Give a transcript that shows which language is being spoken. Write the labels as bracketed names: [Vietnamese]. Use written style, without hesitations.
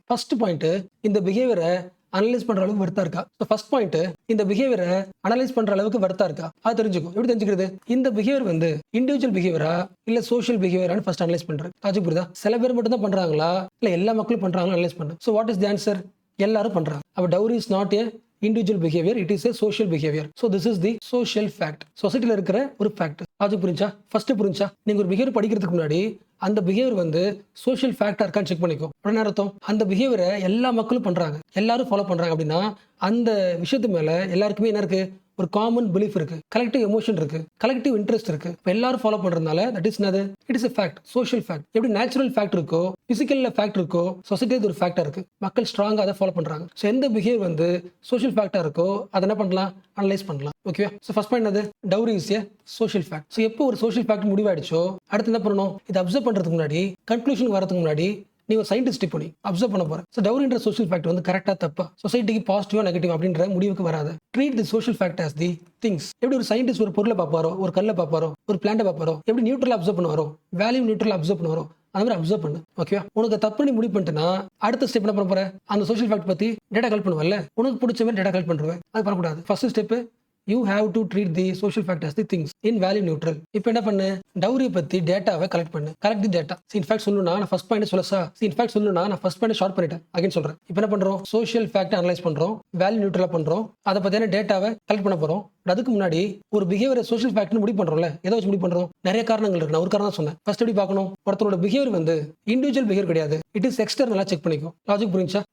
[Tamil] First point, இந்த பிஹேவியரை analyse பண்ற அளவுக்கு வர்த்தா இருக்கா? ஃபர்ஸ்ட் பாயிண்ட், இந்த பிஹேவியரை அனலைஸ் பண்ற அளவுக்கு வர்த்தா இருக்கா? அது தெரிஞ்சுக்கும். எப்படி தெரிஞ்சுக்கிறது? இந்த பிஹேவியர் இண்டிவிஜுவல் பிஹேவியரா இல்ல சோஷியல் பிஹேவியரான்னு ஃபர்ஸ்ட் அனலைஸ் பண்றது. லாஜிக் புரியுதா? சில பேர் மட்டும் தான் பண்றாங்களா இல்ல எல்லா மக்களும் பண்றாங்களா அனலைஸ் பண்றது. So what is the answer? எல்லாரும் பண்றாங்க. [English] அப்ப dowry is not a individual behavior, it is a social behavior. So this is the social fact. [Tamil] சொசைட்டில இருக்கிற ஒரு ஃபேக்ட். அது புரிஞ்சா? ஃபர்ஸ்ட் புரிஞ்சா? நீங்க ஒரு பிஹேவியர் படிக்கிறதுக்கு முன்னாடி அந்த பிஹேவியர் சோஷியல் ஃபேக்டா இருக்கான்னு செக் பண்ணிக்கோ. உடனே அர்த்தம் அந்த பிஹேவியரை எல்லா மக்களும் பண்றாங்க, எல்லாரும் ஃபாலோ பண்றாங்க அப்படின்னா அந்த விஷயத்து மேல எல்லாருக்குமே என்ன இருக்கு? ஒரு காமன் பிலீஃப் இருக்கு, கலெக்டிவ் எமோஷன் இருக்கு, கலெக்டிவ் இன்ட்ரெஸ்ட் இருக்கு. எல்லாரும் ஃபாலோ பண்றதுனால தட் இஸ் என்னது? It is a fact, social fact. எப்படி நேச்சுரல் ஃபேக்ட் இருக்கோ, பிசிக்கல்ல ஃபேக்ட் இருக்கோ, சொசைட்டில ஒரு ஃபேக்டா இருக்கு. மக்கள் ஸ்ட்ராங்கா அதை ஃபாலோ பண்றாங்க. ஸோ எந்த பிஹேவியர் சோஷியல் ஃபேக்டா இருக்கோ அதை என்ன பண்ணலாம்? அனலைஸ் பண்ணலாம். ஓகே. ஸோ ஃபர்ஸ்ட் பாயிண்ட் என்னது? Dowry is a social fact. So எப்போ ஒரு சோஷியல் ஃபேக்ட் முடிவாயிடுச்சோ அடுத்து என்ன பண்ணணும்? இதை அப்சர்வ் பண்றதுக்கு முன்னாடி, கன்க்ளூஷன் வரதுக்கு முன்னாடி நீ ஒரு சயின்டிஸ்ட் பண்ணி அப்சர்வ் பண்ண போற. ஸோ டவுரின்ற சோஷியல் ஃபேக்ட் கரெக்டா தப்பா, சொசைட்டிக்கு பாசிட்டிவா நெகட்டிவ் அப்படின்ற முடிவுக்கு வராது. [English] Treat the social fact as the things. [Tamil] எப்படி ஒரு சயின்டிஸ்ட் ஒரு பொருளை பார்ப்பாரோ, ஒரு கல்லை பார்ப்பாரோ, ஒரு பிளான்ட்டை பார்ப்பாரோ, எப்படி neutral observe பண்ணுவாரோ, value neutral observe பண்ணுவாரோ அந்த மாதிரி அப்சர்வ் பண்ணு. ஓகே. உனக்கு தப்பு நீ முடிவு பண்ணிட்டுனா அடுத்த ஸ்டெப் என்ன பண்ண போற? அந்த சோஷியல் ஃபேக்ட் பத்தி டேட்டா கலெக்ட் பண்ணுவல்ல, உனக்கு பிடிச்ச மாதிரி டேட்டா கலெக்ட் பண்ணுவேன். அது பண்ணக்கூடாது. [English] First step, you have to treat the social fact as the things in value neutral. [Tamil] இப்போ என்ன பண்ணு? டவுரி பத்தி டேட்டாவை கலெக்ட் பண்ணு. கலெக்ட் தி டேட்டா. இன்ஃபேக்ட் சொல்லணும்னா நான் ஃபர்ஸ்ட் பாயிண்ட் சொல்லசா? இன்ஃபேக்ட் சொல்லணும்னா நான் ஃபர்ஸ்ட் பாயிண்ட் ஷார்ட் பண்ணிட்டேன். அகைன் சொல்றேன். இப்போ என்ன பண்றோம்? சோஷியல் ஃபேக்ட் அனலைஸ் பண்றோம், வேல்யூ நியூட்ரலா பண்றோம், அதை பத்தியான டேட்டாவை கலெக்ட் பண்ண போறோம். அதுக்கு முன்னாடி ஒரு பிஹேவியர் சோஷியல் ஃபேக்ட்னு முடிவு பண்றோம்ல, எதை வச்சு முடிவு பண்றோம்? நிறைய காரணங்கள் இருக்கு. நான் ஒரு காரணம் தான் சொன்னேன். ஃபர்ஸ்ட் எப்படி பார்க்கணும்? ஒருத்தரோட பிஹேவியர் இண்டிவிஜுவல் பிஹேவியர் கிடையாது, இட் இஸ் எக்ஸ்டர்னலா செக் பண்ணிக்கும். லாஜிக் புரிஞ்சா?